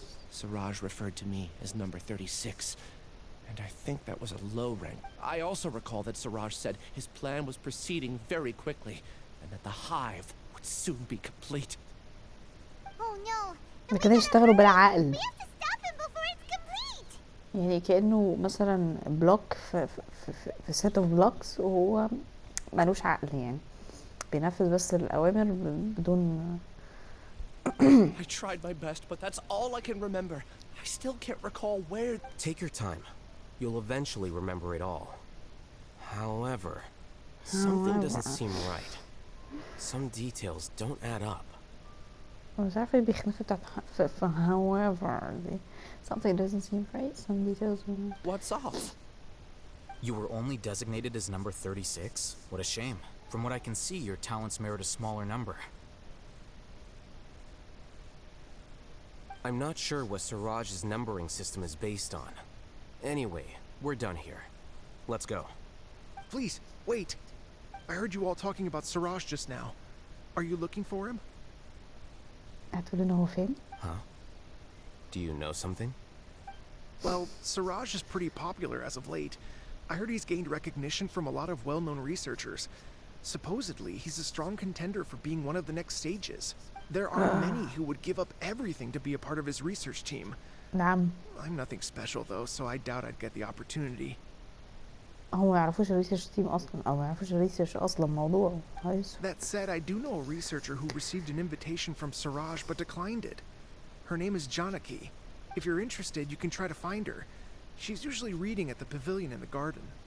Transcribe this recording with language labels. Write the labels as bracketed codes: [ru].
[en] Siraj referred to me as number 36, and I think that was a low rank. I also recall that Siraj said his plan was proceeding very quickly, and that the hive would soon be complete. Oh no! [ar] كده يشتغلوا بالعقل. [en] We have to stop him before it's complete! [ar] يعني كأنه مثلا بلوك في [en] set of blocks، [ar] وهو ملوش عقل، يعني بينفذ بس الأوامر بدون [en] I tried my best, but that's all I can remember. I still can't recall where... Take your time. You'll eventually remember it all. However, something doesn't seem right. Some details don't add up. [ar] مش عارفة بيخنف بتاعت however دي. [en] Something doesn't seem right. Some details don't. What's off? You were only designated as number 36? What a shame. From what I can see, your talents merit a smaller number. I'm not sure what Siraj's numbering system is based on. Anyway, we're done here. Let's go. Please, wait. I heard you all talking about Siraj just now. Are you looking for him? [ar] هتقول إن هو فين؟ [en] Huh? Do you know something? Well, Siraj is pretty popular as of late. I heard he's gained recognition from a lot of well-known researchers. Supposedly, he's a strong contender for being one of the next sages. There are many who would give up everything to be a part of his research team. [ar] نعم. [en] I'm nothing special though, so I doubt I'd get the opportunity. [ar] هو ما يعرفوش الريسيرش تيم أصلا أو ما يعرفوش الريسيرش أصلا موضوع. [en] That said, I do know a researcher who received an invitation from Siraj but declined it. Her name is Janaki. If you're interested, you can try to find her. She's usually reading at the pavilion in the garden.